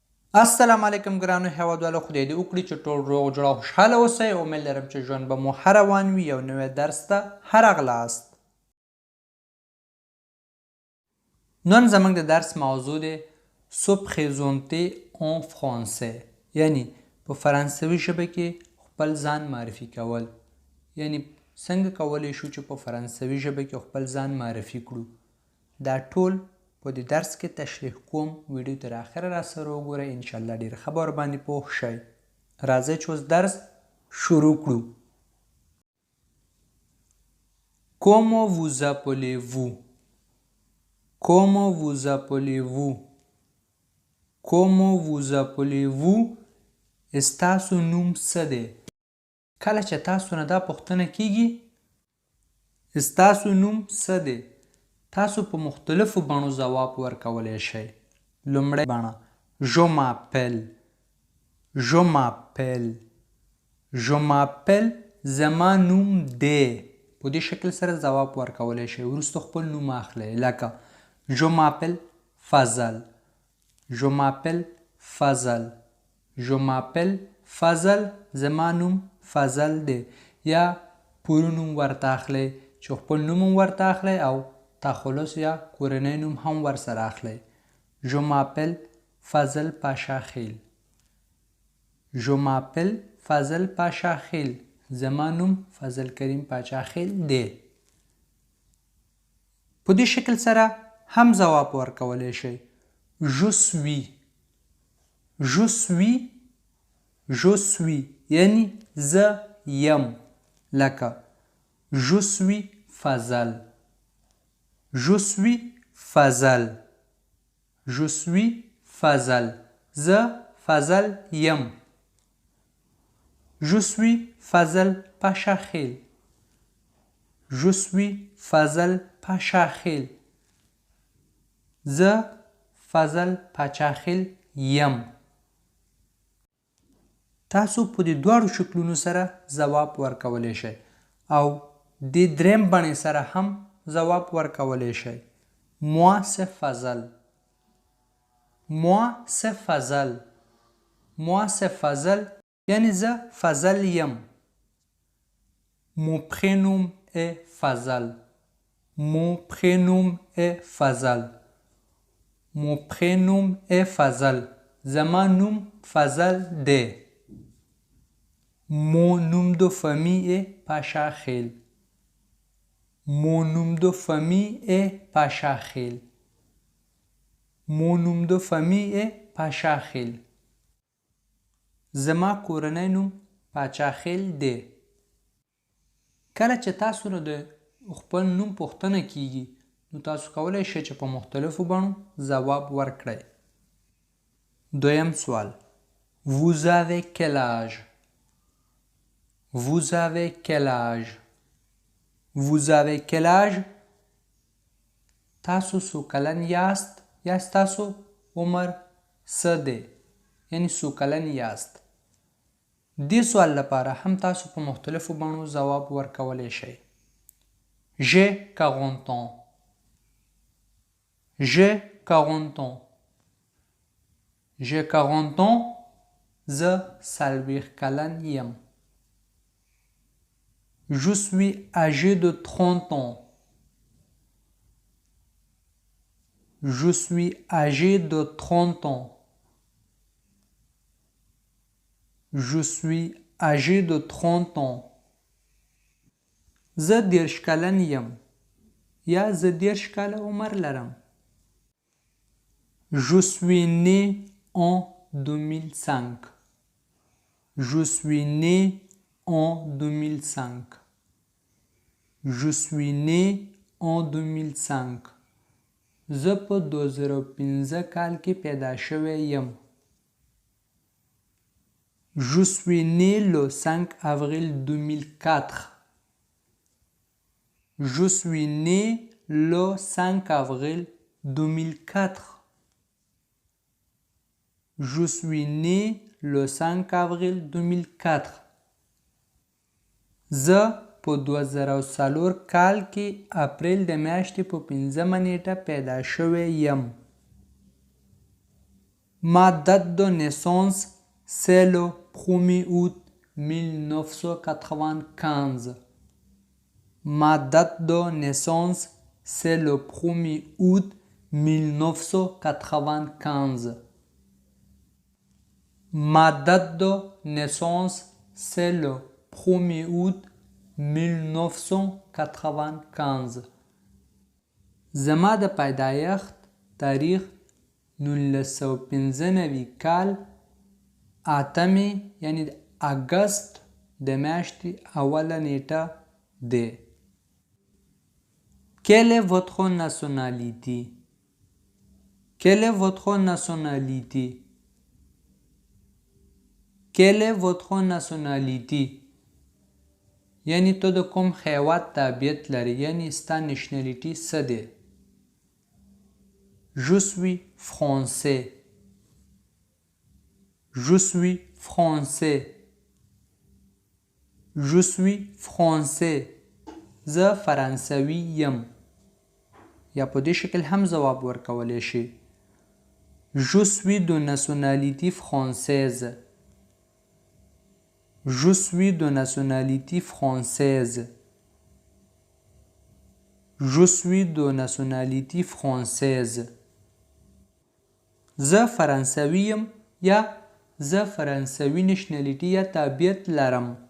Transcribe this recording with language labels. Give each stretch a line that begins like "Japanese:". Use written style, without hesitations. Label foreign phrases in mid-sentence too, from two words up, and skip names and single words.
Pashto: السلام علیکم ګرانو هیوادوالو، خدای دې وکړي چې ټول روغ جوړ او خوشحاله اوسئ. امید لرم چې ژوند به مو ښه روان وي. یو نوی درس ته ښه راغلاست. نن زموږ د درس موضوع دی
French: se présenter en français،
Pashto: یعنی په فرانسوي ژبه کې خپل ځان معرفي کول. یعنی څنګه کولی شو چې په فرانسوي ژبه کې خپل ځان معرفي کړو. دا ټول په دې درس کې تشریح کوم. ویډیو تر اخره را سره وګورئ، انشاءالله ډېر ښه به ورباندې پوه شئ. راځئ چې اوس درس شروع کړو.
French: Comment vous appelez-vous? Comment vous appelez-vous? Comment vous appelez-vous?
Pashto: ستاسو نوم څه دی؟ کله چې تاسو نه دا پوښتنه کیږي ستاسو نوم څه دی، تاسو په مختلفو بڼو ځواب ورکولی شئ.
French: لومړی بڼه je m'appelle، je m'appelle، je m'appelle،
Pashto: زما نوم دی. په دې شکل سره ځواب ورکولی شئ. وروسته خپل نوم اخلئ، لکه
French: je m'appelle
Pashto: فضل،
French: je m'appelle
Pashto: فضل،
French: je m'appelle
Pashto: فضل، زما نوم فضل دی. یا پوره نوم ورته اخلئ چې خپل نوم هم ورته اخلئ او تخلص یا کورنی نوم هم ورسره اخلئ.
French: je m'appelle فضل پاشا خیل، je m'appelle فضل پاشا خیل،
Pashto: زما نوم فضل کریم پاشا خیل دی. په دې شکل سره هم ځواب ورکولی شئ.
French: je suis، je suis، je suis،
Pashto: یعنی زه یم.
French: لکه je suis فضل، je suis فضل، je suis فضل،
Pashto: زه فضل یم.
French: je suis فضل پاشا خیل، je suis فضل پاشا خیل،
Pashto: زه فضل پاچا خیل یم. تاسو په دې دواړو شکلونو سره ځواب ورکولی شئ او د دریم بڼې سره هم ځواب ورکولی شئ.
French: moi c'est فضل، moi c'est فضل، moi c'est فضل،
Pashto: یعنی زه فضل یم.
French: mon prénom est فضل، mon prénom est فضل، mon prénom est فضل،
Pashto: زما نوم فضل دی.
French: mon nom de famille est پاشا خیل، mon nom de famille est پاشا خیل، mon nom de famille est پاشا خیل،
Pashto: زما کورنی نوم پاچا خیل دی. کله چې تاسو نه د خپل نوم پوښتنه کیږي نو تاسو کولی شئ چې په مختلفو بڼو ځواب ورکړئ. دویم سوال
French: vous avez quel âge؟ vous avez quel âge؟ vous avez quel âge؟
Pashto: تاسو څو کلن یاست یا ستاسو عمر څه دی، یعنی څو کلن یاست. دې سوال لپاره هم تاسو په مختلفو بڼو ځواب ورکولی شئ.
French: j'ai 40 ans، j'ai 40 ans، j'ai 40 ans،
Pashto: زه 40 کلن یم.
French: je suis âgé de 30 ans، je suis âgé de 30 ans، je suis âgé de 30 ans،
Pashto: زه 30 کلن یم یا زه 30 کاله عمر لرم.
French: je suis né en 2005، je suis né en 2005، je suis né en 2005،
Pashto: زه په 2015 کال کې پیدا شوی یم.
French: je suis né le 5 avril 2004، je suis né le 5 avril 2004، je suis né le 5 avril 2004،
Pashto: زه په 2004 کال کې اپریل د میاشتې په 5مه نیټه پیدا شوی یم.
French: Ma date de naissance, c'est le 1er août 1995. Ma date de naissance, c'est le 1er août 1995. Ma date de naissance, c'est le 1er août 1995.
Pashto: زما د پیدایښت تاریخ 1995 کال اتمې یعنی د اګست د میاشتې اوله نیټه دی.
French: Quelle est votre nationalité? Quelle est votre nationalité? Quelle est votre nationalité?
Pashto: یعنی تو د کوم هیواد تابعیت لري یعنی ستا نشنالیټي څه دی.
French: Je suis français. Je suis français. Je suis français.
Pashto: زه فرانسوي یم. یا په دې شکل هم ځواب ورکولی شي.
French: Je suis de nationalité française. Je suis de nationalité française. Je suis de nationalité française.
Pashto: زه فرانسوي یم یا زه فرانسوي نشنالیټي یا تابعیت لرم.